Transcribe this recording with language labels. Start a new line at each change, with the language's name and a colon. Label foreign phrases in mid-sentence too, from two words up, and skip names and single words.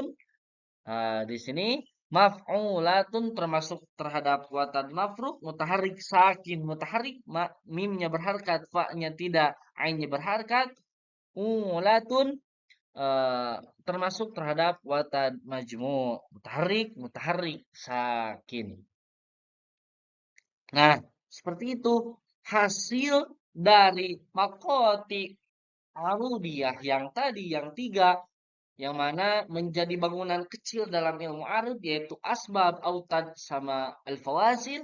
Indonesian: Nah, di sini maf'ulatun termasuk terhadap
Arabic: وتد مفروق متحرك ساكن
Indonesian: mimnya berharkat fa-nya tidak ainnya berharkat ulatun termasuk terhadap
Arabic: وتد مجموع متحرك ساكن.
Indonesian: Nah, seperti itu hasil dari
Arabic: مقاطع عروضية
Indonesian: yang tadi yang tiga, yang mana menjadi bangunan kecil dalam ilmu arud yaitu asbab, autad, sama al-fawasil